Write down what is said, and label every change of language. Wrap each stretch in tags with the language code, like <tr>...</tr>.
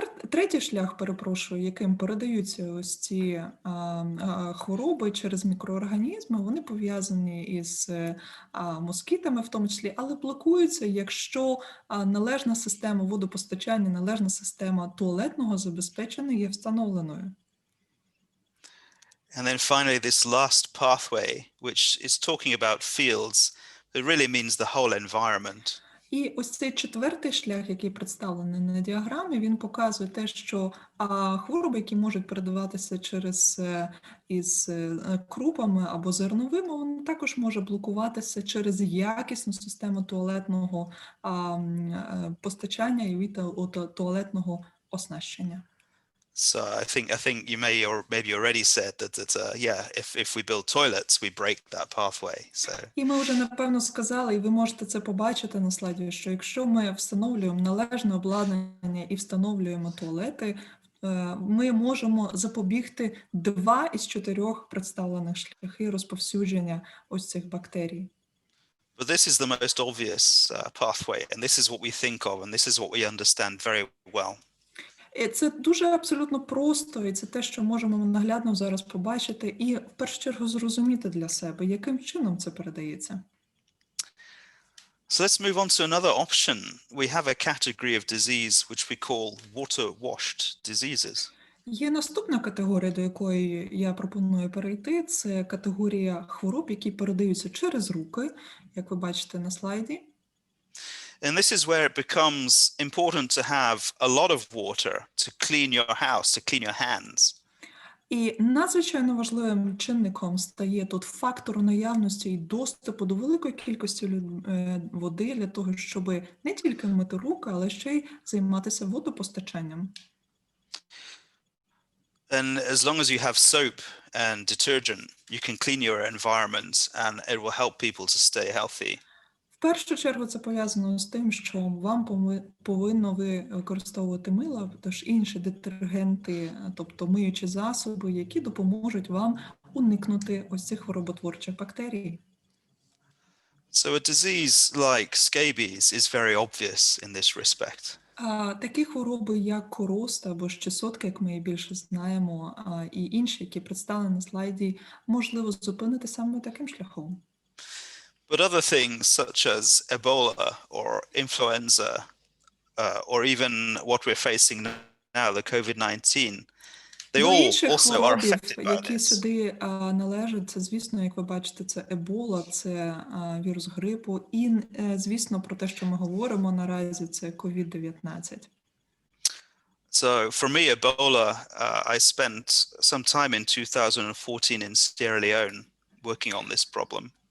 <uk>Третій шлях, яким передаються ось ці хвороби через мікроорганізми, вони пов'язані із москітами в тому числі, але блокуються, якщо належна система водопостачання, належна система туалетного забезпечення є встановленою.</uk> <en>And then finally, this last pathway, which is talking about fields, it really means the whole environment.</en> <uk>І ось цей четвертий шлях, який представлений на діаграмі, він показує те, що хвороби, які можуть передаватися із крупами або зерновими, вони також можуть блокуватися через якісну систему туалетного постачання і туалетного оснащення.</uk> <en>So I think you maybe already said that if we build toilets, we break that pathway. So.</en> <uk>І ми вже напевно сказали, і ви можете це побачити на слайді, що якщо ми встановлюємо належне обладнання і встановлюємо туалети, ми можемо запобігти 2 із 4 представлених шляхи розповсюдження ось цих бактерій.</uk> <en>But this is the most obvious pathway, and this is what we think of, and this is what we understand very well.</en> <uk>І це дуже абсолютно просто, і це те, що можемо наглядно зараз побачити і в першу чергу зрозуміти для себе, яким чином це передається.</uk> <en>So let's move on to another option. We have a category of disease which we call water-washed diseases.</en> <uk>Є наступна категорія, до якої я пропоную перейти. Це категорія хвороб, які передаються через руки, як ви бачите на слайді.</uk> <en>And this is where it becomes important to have a lot of water to clean your house, to clean your hands.</en> <uk>І надзвичайно важливим чинником стає тут фактор наявності і доступу до великої кількості води для того, щоб не тільки мити руки, але ще й займатися водопостачанням.</uk> <en>And as long as you have soap and detergent, you can clean your environment and it will help people to stay healthy.</en> <uk>В першу чергу це пов'язано з тим, що вам повинно використовувати мило, тож інші детергенти, тобто миючі засоби, які допоможуть вам уникнути ось цих хвороботворчих бактерій.</uk> <en>So a disease like scabies is very obvious in this respect.</en> <uk>Такі хвороби, як короста або щесотка, як ми її більше знаємо, і інші, які представлені на слайді, можливо зупинити саме таким шляхом.</uk> <en>But other things such as Ebola or influenza or even what we're facing now, the COVID-19, they all also are affected by</en> <uk>які</uk> <en>this.</en> <uk>сюди належать, це, звісно, як ви бачите, це Ебола, це вірус грипу, і, звісно, про те, що ми говоримо наразі, це COVID-19.</uk> <en>So for me, Ebola, I spent some time in 2014 in Sierra Leone working on this problem.</en>